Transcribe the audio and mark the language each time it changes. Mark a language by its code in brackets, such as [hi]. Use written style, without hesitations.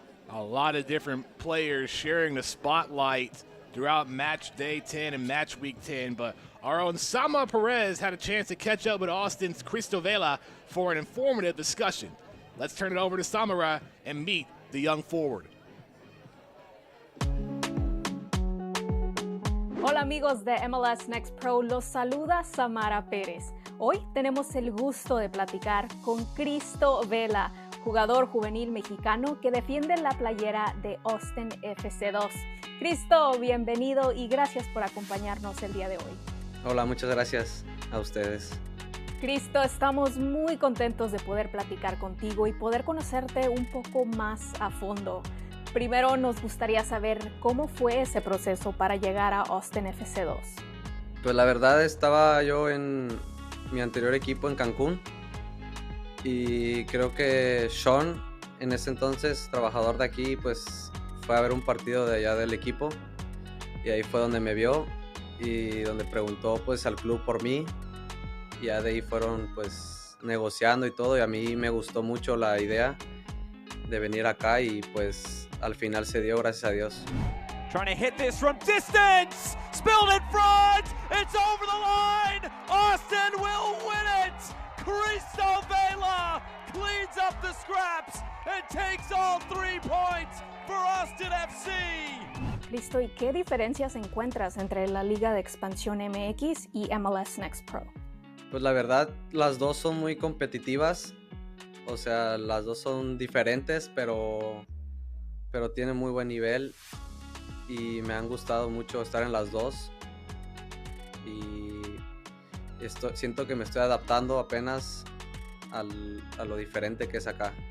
[en] A lot of different players sharing the spotlight throughout match day 10 and match week 10. But our own Sama Perez had a chance to catch up with Austin's Cristo Vela for an informative discussion. Let's turn it over to Samara and meet the young forward. [es] Hola amigos de MLS Next Pro, los saluda Samara Pérez. Hoy tenemos el gusto de platicar con Cristo Vela, jugador juvenil mexicano que defiende la playera de Austin FC2. Cristo, bienvenido y gracias por acompañarnos el día de hoy. Hola, muchas gracias a ustedes. Cristo, estamos muy contentos de poder platicar contigo y poder conocerte un poco más a fondo. Primero nos gustaría saber cómo fue ese proceso para llegar a Austin FC2. Pues la verdad estaba yo en mi anterior equipo en Cancún y creo que Sean, en ese entonces trabajador de aquí, pues fue a ver un partido de allá del equipo y ahí fue donde me vio y donde preguntó pues al club por mí y ya de ahí fueron pues negociando y todo y a mí me gustó mucho la idea de venir acá y pues al final se dio, gracias a Dios. [en] Trying to hit this from distance, spilled in front, it's over the line, Austin will win it! Cristo Vela cleans up the scraps and takes all 3 points for Austin FC! [es] Cristo, ¿y qué diferencias encuentras entre la Liga de Expansión MX y MLS Next Pro? Pues la verdad, las dos son muy competitivas, o sea, las dos son diferentes, pero tienen muy buen nivel y me han gustado mucho estar en las dos y siento que me estoy adaptando apenas a lo diferente que es acá.